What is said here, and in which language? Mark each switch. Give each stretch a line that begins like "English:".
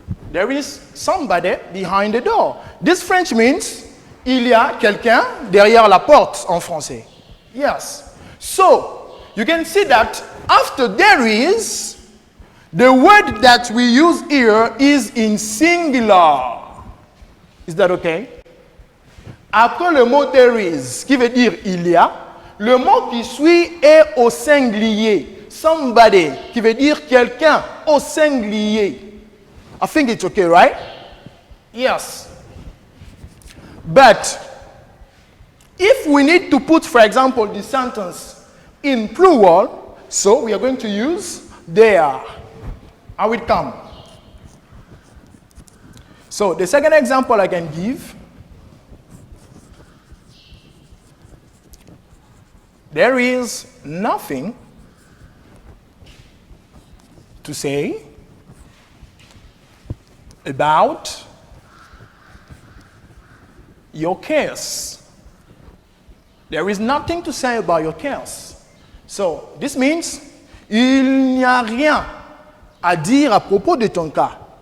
English: There is somebody behind the door. This French means
French: il y a quelqu'un derrière la porte en français.
English: Yes. So, you can see that after there is, the word that we use here is in singular. Is that okay?
French: Après le mot
English: there is,
French: qui veut dire il y a, le mot qui suit est au singulier. Somebody, qui veut dire quelqu'un, au singulier.
English: I think it's okay, right? Yes. But if we need to put, for example, the sentence in plural, so we are going to use there. How it come? So the second example I can give, there is nothing to say about your case. There is nothing to say about your case. So, this means
French: il n'y a rien à dire à propos de ton cas.